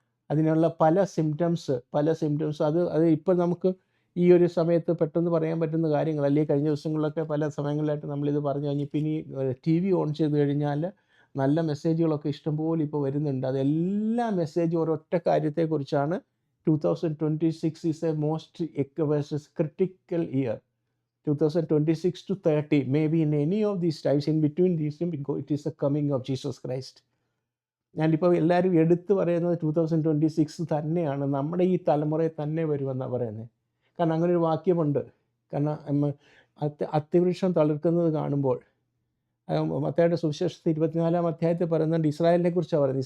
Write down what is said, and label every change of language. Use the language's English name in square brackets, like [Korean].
[Malayalam] അതിനുള്ള പല സിംറ്റംസ് അത് ഇപ്പോൾ നമുക്ക് ഈ ഒരു സമയത്ത് പെട്ടെന്ന് പറയാൻ പറ്റുന്ന കാര്യങ്ങൾ, അല്ലെങ്കിൽ കഴിഞ്ഞ ദിവസങ്ങളിലൊക്കെ പല സമയങ്ങളിലായിട്ട് നമ്മളിത് പറഞ്ഞു കഴിഞ്ഞ്, ഇപ്പം ഇനി TV ഓൺ ചെയ്ത് കഴിഞ്ഞാൽ നല്ല മെസ്സേജുകളൊക്കെ ഇഷ്ടംപോലെ ഇപ്പോൾ വരുന്നുണ്ട്. അതെല്ലാ മെസ്സേജും ഒരൊറ്റ കാര്യത്തെക്കുറിച്ചാണ്. [English] 2026 is a most critical year. 2026 to 30, maybe in any of these times, in between these, it is the coming of Jesus Christ. [Malayalam] ഞാനിപ്പോൾ എല്ലാവരും എടുത്തു പറയുന്നത് 2026 തന്നെയാണ്, നമ്മുടെ ഈ തലമുറയെ തന്നെ വരുമെന്നാണ് പറയുന്നത്. കാരണം അങ്ങനെ ഒരു വാക്യമുണ്ട്. കാരണം അത്തിവൃക്ഷം തളിർക്കുന്നത് കാണുമ്പോൾ, മത്തായിയുടെ സുവിശേഷത്തിൽ 24-ാം അധ്യായത്തിൽ പറയുന്നുണ്ട്, ഇസ്രായേലിനെ കുറിച്ചാണ് പറയുന്നത്.